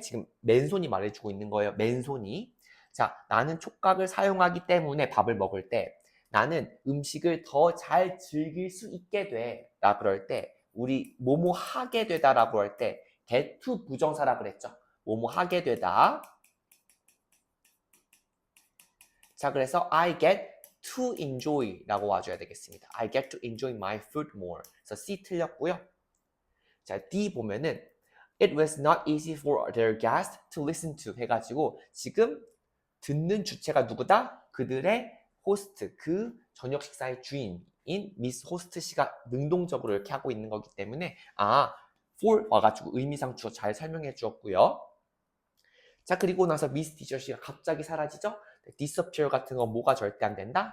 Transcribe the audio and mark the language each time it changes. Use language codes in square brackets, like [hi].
[ko] 지금 맨손이 말해주고 있는 거예요. 맨손이. 자, 나는 촉각을 사용하기 때문에 밥을 먹을 때 나는 음식을 더 잘 즐길 수 있게 돼. 라 그럴 때 우리 뭐뭐 하게 되다라고 할 때 get to 부정사라 그랬죠. 뭐뭐 하게 되다. 자, 그래서 [en] I get to enjoy [ko] 라고 와줘야 되겠습니다. [en] I get to enjoy my food more. [ko] 그래서 C 틀렸고요. 자, D 보면은 [en] It was not easy for their guests to listen to [ko] 해가지고 지금 듣는 주체가 누구다? 그들의 호스트, 그 저녁 식사의 주인인 미스 호스트 씨가 능동적으로 이렇게 하고 있는 거기 때문에 for 와가지고 의미상 주어 잘 설명해 주었고요. 자, 그리고 나서 미스 티셔 씨가 갑자기 사라지죠? disappear 같은 건 뭐가 절대 안 된다?